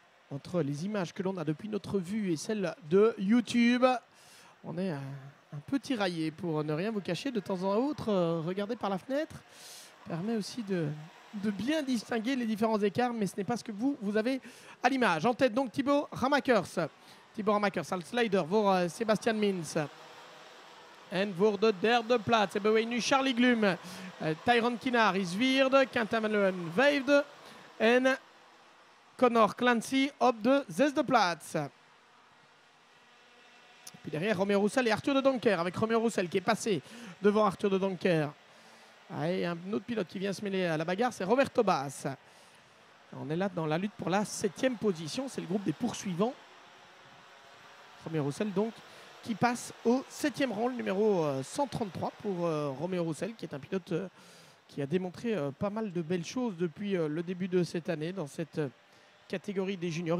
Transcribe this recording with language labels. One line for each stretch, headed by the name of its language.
French: Entre les images que l'on a depuis notre vue et celles de YouTube, on est un peu tiraillé pour ne rien vous cacher. De temps en autre, regarder par la fenêtre permet aussi de bien distinguer les différents écarts, mais ce n'est pas ce que vous avez à l'image. En tête, donc, Thibaut Ramakers.
Dutch: Thibaut Ramakers, al slider voor Sébastien Mins. En voor de derde plaats hebben we nu Charlie Glum. Tyrone Kinnaar is vierde. Quentin Van Leeuwen vijfde. En Connor Clancy op de zesde plaats.
French: Puis derrière, Romeo Roussel et Arthur de Doncker. Avec Romeo Roussel qui est passé devant Arthur de Doncker. Et un autre pilote qui vient se mêler à la bagarre, c'est Roberto Baas. On est là dans la lutte pour la 7e position. C'est le groupe des poursuivants. Romeo Roussel donc, qui passe au 7e rang, le numéro 133 pour Romeo Roussel, qui est un pilote qui a démontré pas mal de belles choses depuis le début de cette année dans cette catégorie des juniors.